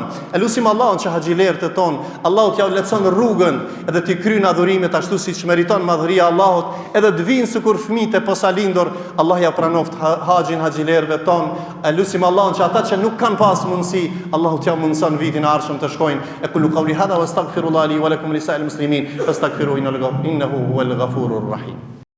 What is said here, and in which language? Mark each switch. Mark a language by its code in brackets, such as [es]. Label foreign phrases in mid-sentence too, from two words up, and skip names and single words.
[sq] Elusim Allahun që haxhilerët e ton, Allahu t'ja lehtëson rrugën edhe t'i kryjnë adhurimet ashtu siç meriton madhëria Allahut, edhe të vinë sikur fëmijët e posalindur. Allah ja pranoft haxhin haxhilerëve ton. Elusim Allahun që ata që nuk kanë pas mundësi, Allahu t'ja mundson vitin e ardhshëm të shkojnë. [ar] أقول قولي هذا وأستغفر الله لي ولكم ولسائر المسلمين فاستغفروه إنه هو الغفور الرحيم.